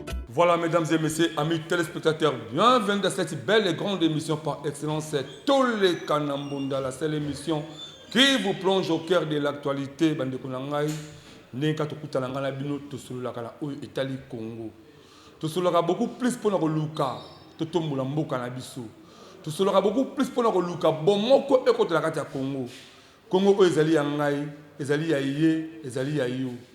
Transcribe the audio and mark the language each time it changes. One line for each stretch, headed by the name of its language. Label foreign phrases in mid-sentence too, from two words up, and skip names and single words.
French: Voilà, mesdames et messieurs, amis téléspectateurs, bienvenue dans cette belle et grande émission par excellence, c'est Toleka na Mbunda, la seule émission qui vous plonge au cœur de l'actualité.
Lingala: Bandeko na ngai, ndenge tokuta na ngai na bino, tosololaka na oyo etali Congo. Tosololaka
French: beaucoup plus
Lingala: mpona koluka, totombola mboka na biso. Tosololaka
French: beaucoup plus
Lingala: mpona koluka bomoko ekotela kati ya Congo. Congo oyo ezali ya ngai, ezali ya ye, ezali ya yo.